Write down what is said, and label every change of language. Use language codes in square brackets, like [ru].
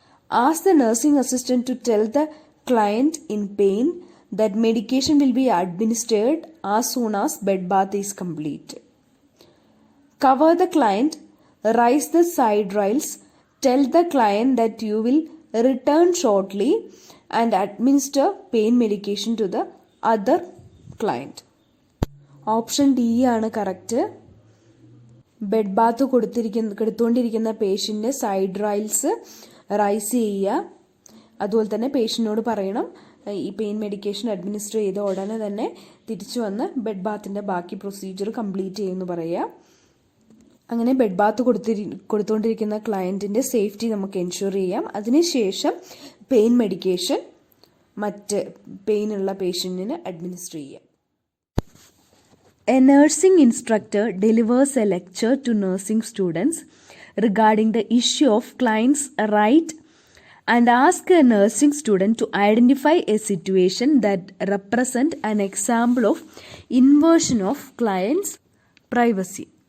[en] Ask the nursing assistant to tell the client in pain that medication will be administered as soon as bed bath is completed. Cover the client, raise the side rails, tell the client that you will return shortly and administer pain medication to the other client. [ml] Option D ആണ് correct. Bed Baat കൊടുത്തുകൊണ്ടിരിക്കുന്ന പേഷ്യൻ്റെ side Ryle's rice ചെയ്യുക. അതുപോലെ തന്നെ പേഷ്യനോട് പറയണം ഈ pain medication administer ചെയ്ത ഉടനെ തന്നെ തിരിച്ചു വന്ന് ബെഡ് ബാത്തിൻ്റെ ബാക്കി പ്രൊസീജിയർ കംപ്ലീറ്റ് ചെയ്യുമെന്ന് പറയുക. അങ്ങനെ ബെഡ് ബാത്ത് കൊടുത്തുകൊണ്ടിരിക്കുന്ന ക്ലയൻറ്റിൻ്റെ സേഫ്റ്റി നമുക്ക് എൻഷുർ ചെയ്യാം. അതിനുശേഷം പെയിൻ മെഡിക്കേഷൻ മറ്റ് പെയിനുള്ള പേഷ്യൻറ്റിന് അഡ്മിനിസ്റ്റർ ചെയ്യാം. [en] A nursing instructor delivers a lecture to nursing students regarding the issue of client's right and asks a nursing student to identify a situation that represents an example of invasion of client's privacy.